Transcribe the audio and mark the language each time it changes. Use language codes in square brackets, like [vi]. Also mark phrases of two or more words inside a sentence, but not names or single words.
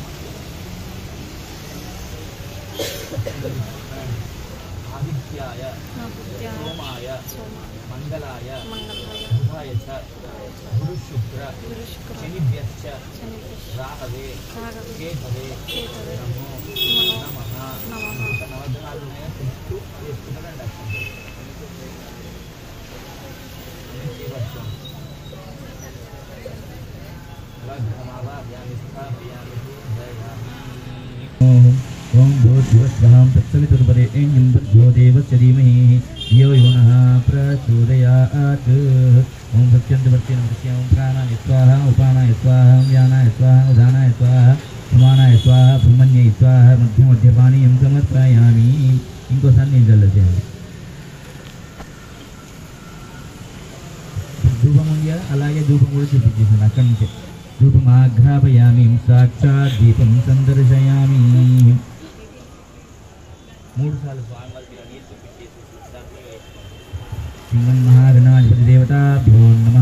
[sa] ఆదిత్యాయ సోమాయ మంగళాయ బుధాయ చ గురు శుక్ర శనిభ్యశ్చ రాహవే కేతవే నమో నమః. [te] ఇంకా నవగ్రహాలు ఉన్నాయో చుట్టూ వేసుకున్నారండి [sa] ओम भूर्भुवस्वः तत्सवितुर्वरेण्यं भर्गो देवस्य धीमहि धियो यो नः प्रचोदयात्। ओम सत्यन्तवर्तिनं सत्यं प्राणाय स्वाहा उपानाय स्वाहा व्यानाय स्वाहा उदानाय स्वाहा समानाय स्वाहा ब्रह्मण्यै स्वाहा मध्यमध्यपानीयं समर्पयामि। [te] ఇంకోసారి నేను చల్లచేయండి. ధూపం ఉంది కదా, అలాగే ధూపం కూడా చూపించేసాను అక్కడి నుంచే. [sa] ధూపం ఆఘ్రాపయామి సాక్షాత్ దీపం సందర్శయామి. [te] 3 సార్లు స్వామివారికి ఇలా నీళ్ళు చూపించేసి [sa] శ్రీమన్మహాగణాధిపతి దేవతాభ్యో నమః.